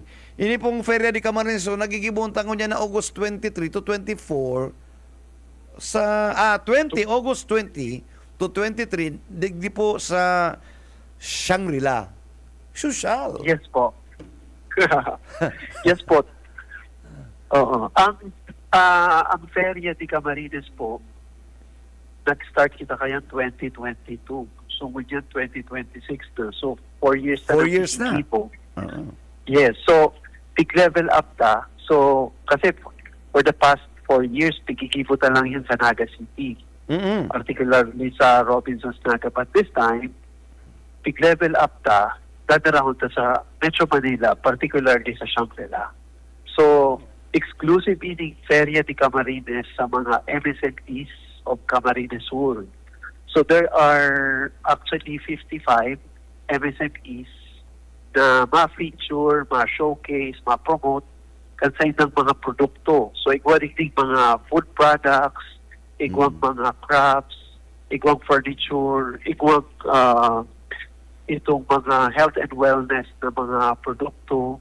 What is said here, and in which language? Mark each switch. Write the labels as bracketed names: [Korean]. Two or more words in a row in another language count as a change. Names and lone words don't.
[Bikol] Ini pong Feria de Camarines, so nagigibuntan ko niya na August 23 to 24 sa 20 August 20 to 23 digdi po sa Shangri-La. Social. [English] Yes po. Yes po. Oo. [Bikol] Ang Feria de Camarines po, nag-start kita kaya 2022. So, ngayon 2026 na. So, 4 years na. 4 years na. Po. Oo. [English] Yes. So, big level up ta. So, kasi for the past 4 years, [Bikol] pikikiputan lang yun sa Naga City. Mm-mm. Particularly sa Robinsons Naga. [English] But this time, big level up ta, [Bikol] dadarahon ta sa Metro Manila, [English] particularly sa Shangri-La. [Bikol] So, exclusive ini Feria de Camarines sa mga MSMEs of Camarines Sur. [English] So there are actually 55 MSMEs [Bikol] na ma-feature, ma-showcase, ma-promote kansay ng mga produkto. So igwaring ding mga [English] food products, [Bikol] igwang mga crafts, igwang furniture, igwang itong mga [English] health and wellness [Bikol] na mga produkto.